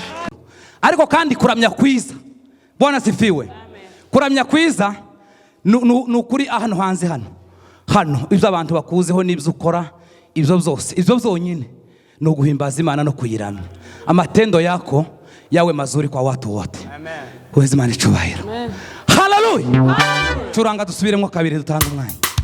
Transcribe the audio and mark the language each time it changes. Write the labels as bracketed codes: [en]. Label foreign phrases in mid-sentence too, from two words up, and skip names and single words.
[rw] Ariko kandi kuramya kwiza, [sw] Bwana sifiwe, [rw] kuramya kwiza nukuri ahantu hanze hano ibyo abantu bakuzeho n'ibyo ukora, ibyo byose ibyo byonyine no guhimbaza Imana no kuyiramya. [sw] Amatendo yako yawe mazuri kwa watu wote. [rw] Amen. Uweze Imana icubahiro. Hallelujah. Curanga dusubiremo kabiri dutanga umwanya.